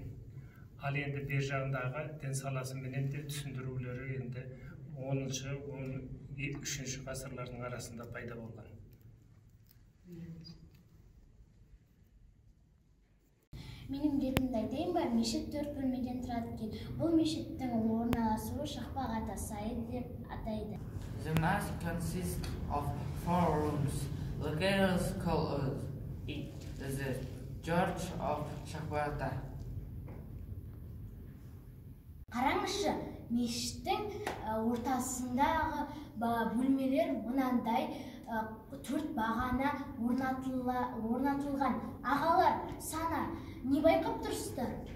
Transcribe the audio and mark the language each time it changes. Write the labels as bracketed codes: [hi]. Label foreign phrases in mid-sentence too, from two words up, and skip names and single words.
[kk] Ал енді бер жағындағы дін саласыменен де түсіндірулері енді 10-13 ғасырлардың арасында пайда болған. Менің жерімді айтайын ба, мешіт 4 бөлмеден тұрады екен. Бұл мешіттің орналасуы Шақпақ Ата сайы деп атайды. [en] The mosque consists of 4 rooms. Locators call it the Church of Shakbata. [kk] Қараңызшы, мешіттің ортасындағы бөлмелер мынандай 4 бағана орнатылған. Ағалар, сана, не байқап тұрсыздар?